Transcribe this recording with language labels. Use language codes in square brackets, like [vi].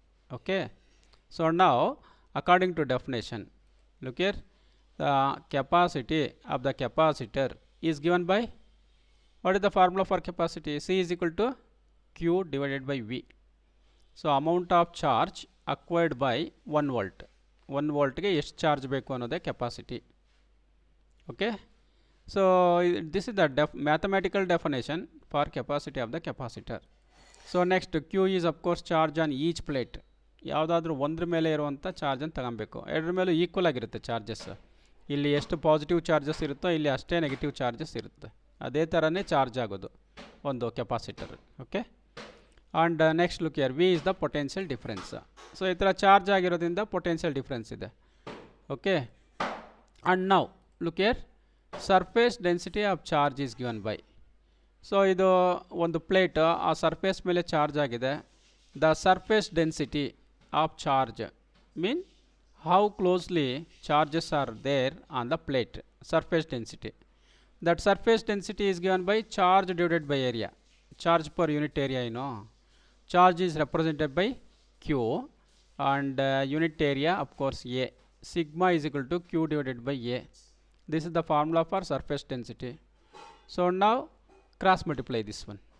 [en] Okay, so now according to definition, look here, the capacity of the capacitor is given by, what is the formula for capacity? C is equal to Q divided by V. So amount of charge acquired by 1 volt. [kn] 1 volt ge ಎಷ್ಟು charge ಬೇಕು ಅನ್ನೋದೇ capacity. [en] Okay, so this is the mathematical definition for capacity of the capacitor. So next, Q is of course charge on each plate. [kn] ಯಾವುದಾದ್ರೂ ಒಂದ್ರ ಮೇಲೆ ಇರುವಂಥ ಚಾರ್ಜನ್ನು ತಗೊಬೇಕು. ಎರಡರ ಮೇಲೂ ಈಕ್ವಲ್ ಆಗಿರುತ್ತೆ ಚಾರ್ಜಸ್. ಇಲ್ಲಿ ಎಷ್ಟು ಪಾಸಿಟಿವ್ ಚಾರ್ಜಸ್ ಇರುತ್ತೋ ಇಲ್ಲಿ ಅಷ್ಟೇ ನೆಗೆಟಿವ್ ಚಾರ್ಜಸ್ ಇರುತ್ತೆ. ಅದೇ ಥರನೇ ಚಾರ್ಜ್ ಆಗೋದು ಒಂದು capacitor. [en] Okay, and next look here, V is the potential difference. So [kn] ಈ ಥರ ಚಾರ್ಜ್ ಆಗಿರೋದ್ರಿಂದ ಪೊಟೆನ್ಷಿಯಲ್ ಡಿಫ್ರೆನ್ಸ್ ಇದೆ. [en] Okay, and now look here, surface density of charge is given by. [kn] So ಇದು ಒಂದು ಪ್ಲೇಟ್, ಆ ಸರ್ಫೇಸ್ ಮೇಲೆ ಚಾರ್ಜ್ ಆಗಿದೆ. [en] The surface density of charge mean how closely charges are there on the plate. Surface density, that surface density is given by charge divided by area. Charge per unit area, charge is represented by Q and unit area of course A. Sigma is equal to Q divided by A. This is the formula for surface density. So now cross multiply this one.